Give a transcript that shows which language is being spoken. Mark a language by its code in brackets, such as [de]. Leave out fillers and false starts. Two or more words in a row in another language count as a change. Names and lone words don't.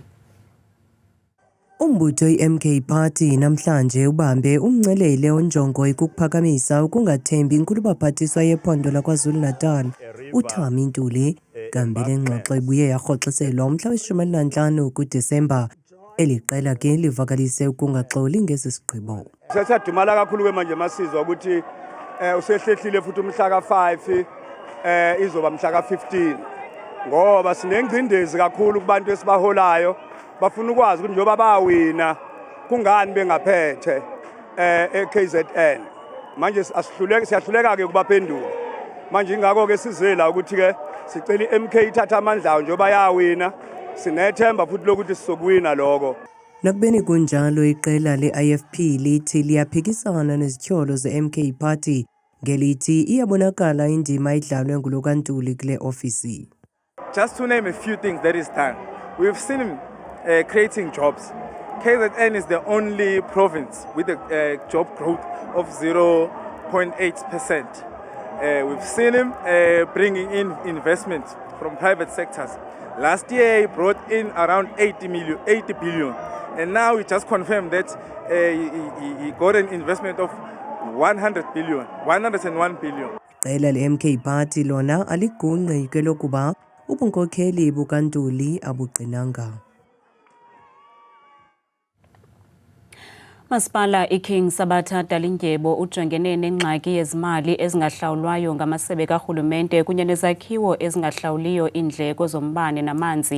[xh] Umbutho i-MK Party namhlanje ubambe umngcelele onjongo ikukuphakamisa ukungathembi inkulubaphathiswa yephondo laKwaZulu-Natal uThami Ntuli. Kambi lengxoxo ibuye yarhoxiselwa umhla we-15 kuDisemba. Eli qela ke livakalise ukungaxoli ngesi sigqibo. [zu] Sesiyadumala kakhulu ke manje masizwa ukuthi usehlehlile futhi umhla ka5 izoba mhla ka15 ngoba sinengcindezi kakhulu kubantu esibaholayo bafuna ukwazi ukuthi njoba bawina kungani bengaphethe eKZN. Manje siyahluleka ke kubaphendula. Manje ingakho ke sizela ukuthi ke sicela iMK ithatha amandla njoba yawina sinethemba futhi lokuthi sizokuwina lokho. [xh] Nakubeni kunjalo iqela le-IFP lithi liyaphikisana nezityholo ze-MK Party ngelithi iyabonakala indima idlalwe ngulokaNtuli kule ofisi. [en] Just to name a few things that is done, we've seen him creating jobs. KZN is the only province with a job growth of 0.8%. We've seen him bringing in investments from private sectors. Last year he brought in around 80 billion. And now he just confirmed that he got an investment of 101 billion. [xh] Iqela le-MK Party lona aligungqi kwelokuba ubunkokheli bukaNtuli abuqinanga. Masipala iKing Sabatha Dalindyebo ujongene nengxaki yezimali ezingahlawulwayo ngamasebe karhulumente kunye nezakhiwo ezingahlawuliyo iindleko zombane namanzi.